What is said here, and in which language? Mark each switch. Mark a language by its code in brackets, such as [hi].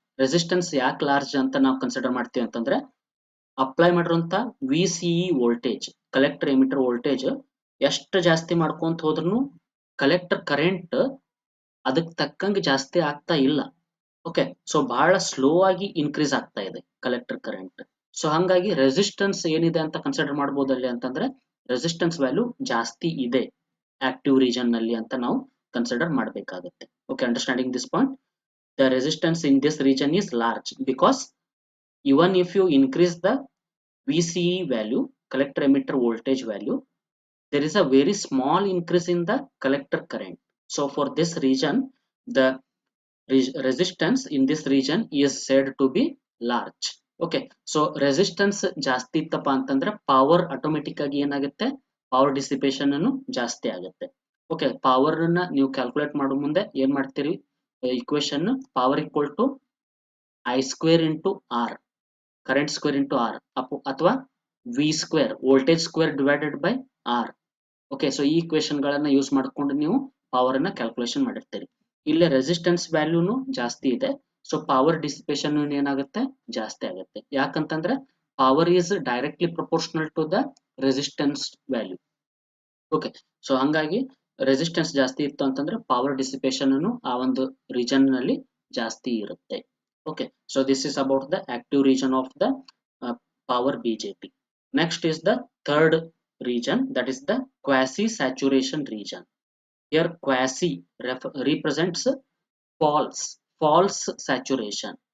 [kn] Resistance ಯಾಕೆ large ಅಂತ ನಾವು ಕನ್ಸಿಡರ್ ಮಾಡ್ತೀವಿ ಅಂತಂದ್ರೆ ಅಪ್ಲೈ ಮಾಡಿರುವಂತ V C E voltage, collector emitter voltage ಎಷ್ಟು ಜಾಸ್ತಿ ಮಾಡ್ಕೊಂತ ಹೋದ್ರು ಕಲೆಕ್ಟರ್ ಕರೆಂಟ್ ಅದಕ್ಕೆ ತಕ್ಕಂಗೆ ಜಾಸ್ತಿ ಆಗ್ತಾ ಇಲ್ಲ. ಓಕೆ, ಸೊ ಬಹಳ ಸ್ಲೋ ಆಗಿ ಇನ್ಕ್ರೀಸ್ ಆಗ್ತಾ ಇದೆ ಕಲೆಕ್ಟರ್ ಕರೆಂಟ್. ಸೊ ಹಂಗಾಗಿ ರೆಸಿಸ್ಟೆನ್ಸ್ ಏನಿದೆ ಅಂತ ಕನ್ಸಿಡರ್ ಮಾಡಬಹುದಲ್ಲಿ ಅಂತಂದ್ರೆ ರೆಸಿಸ್ಟೆನ್ಸ್ ವ್ಯಾಲ್ಯೂ ಜಾಸ್ತಿ ಇದೆ ಆಕ್ಟಿವ್ ರೀಜನ್ ನಲ್ಲಿ ಅಂತ ನಾವು ಕನ್ಸಿಡರ್ ಮಾಡಬೇಕಾಗುತ್ತೆ. [en] Okay, understanding this point, the resistance in this region is large because even if you increase the VCE value, collector emitter voltage value, there is a very small increase in the collector current. So for this region, the resistance in this region is said to be large. [kn] Okay, so resistance ಜಾಸ್ತಿ ಇತ್ತಪ್ಪ ಅಂತಂದ್ರೆ power automatic ಆಗಿ ಏನಾಗುತ್ತೆ power dissipation ಅನ್ನು ಜಾಸ್ತಿ ಆಗುತ್ತೆ. Okay, power ಅನ್ನ ನೀವು ಕ್ಯಾಲ್ಕುಲೇಟ್ ಮಾಡೋ ಮುಂದೆ ಏನ್ ಮಾಡ್ತೀರಿ, equation power equal to I square into R, current square into R ಅಥವಾ V square voltage square divided by R. Okay, so ಈ ಇಕ್ವೇಶನ್ ಗಳನ್ನ ಯೂಸ್ ಮಾಡ್ಕೊಂಡು ನೀವು ಪವರ್ ಅನ್ನ ಕ್ಯಾಲ್ಕುಲೇಷನ್ ಮಾಡಿರ್ತೀರಿ. ಇಲ್ಲಿ ರೆಸಿಸ್ಟೆನ್ಸ್ ವ್ಯಾಲ್ಯೂನು ಜಾಸ್ತಿ ಇದೆ, ಸೊ ಪವರ್ ಡಿಸಿಪೇಷನ್ ಏನಾಗುತ್ತೆ ಜಾಸ್ತಿ ಆಗುತ್ತೆ. [en] ಯಾಕಂತಂದ್ರೆ power is directly proportional to the resistance value. [kn] Okay, so ಹಂಗಾಗಿ ರೆಸಿಸ್ಟೆನ್ಸ್ ಜಾಸ್ತಿ ಇತ್ತು ಅಂತಂದ್ರೆ ಪವರ್ ಡಿಸಿಪೇಷನ್ ಅನ್ನು ಆ ಒಂದು ರೀಜನ್ ನಲ್ಲಿ ಜಾಸ್ತಿ ಇರುತ್ತೆ. [en] Okay, so this is about the active region of the power BJT. Next is the third region, that is the quasi saturation region. Here quasi represents false saturation.